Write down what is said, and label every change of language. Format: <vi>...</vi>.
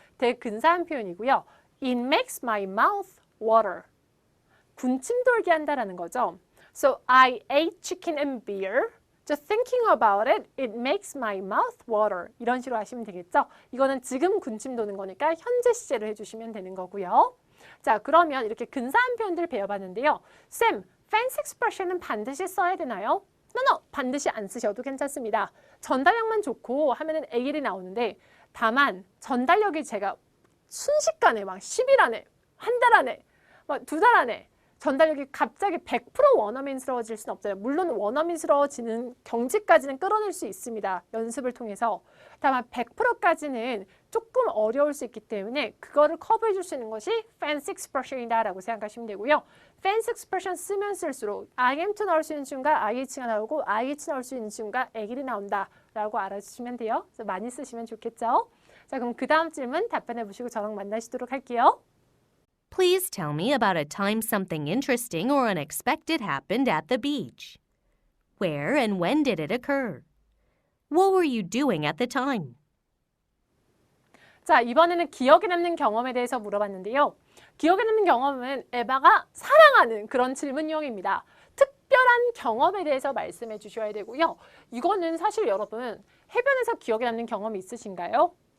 <ko>되게 근사한 표현이고요.</ko> <en>It makes my mouth water.</en> <ko>군침 돌게 한다라는 거죠.</ko> <en>So I ate chicken and beer. Just thinking about it, it makes my mouth water.</en> <ko>이런 식으로 하시면 되겠죠? 이거는 지금 군침 도는 거니까 현재 시제를 해주시면 되는 거고요. 자, 그러면 이렇게 근사한 표현들 배워봤는데요. 쌤, fancy expression은 반드시 써야 되나요? No, 반드시 안 쓰셔도 괜찮습니다. 전달력만 좋고 하면은 A일이 나오는데 다만 전달력이 제가 순식간에 막 10일 안에, 한 달 안에, 막 2달 안에 전달력이 갑자기 100% 원어민스러워질 수는 없어요. 물론 원어민스러워지는 경지까지는 끌어낼 수 있습니다. 연습을 통해서. 다만 100%까지는 조금 어려울 수 있기 때문에 그거를 커버해 줄 수 있는 것이 fancy expression이다 라고 생각하시면 되고요. fancy expression 쓰면 쓸수록 I am to 나올 수 있는 순간 IH가 나오고 IH 나올 수 있는 순간 애길이 나온다 라고 알아주시면 돼요. 그래서 많이 쓰시면 좋겠죠. 자, 그럼 그 다음 질문 답변해 보시고 저랑 만나시도록 할게요.</ko> <en>Please tell me about a time something interesting or unexpected happened at the beach. Where and when did it occur? What were you doing at the time?</en> <ko>자, 이번에는 기억에 남는 경험에 대해서 물어봤는데요. 기억에 남는 경험은 에바가 사랑하는 그런 질문형입니다. 특별한 경험에 대해서 말씀해 주셔야 되고요. 이거는 사실 여러분 해변에서 기억에 남는 경험이 있으신가요?</ko>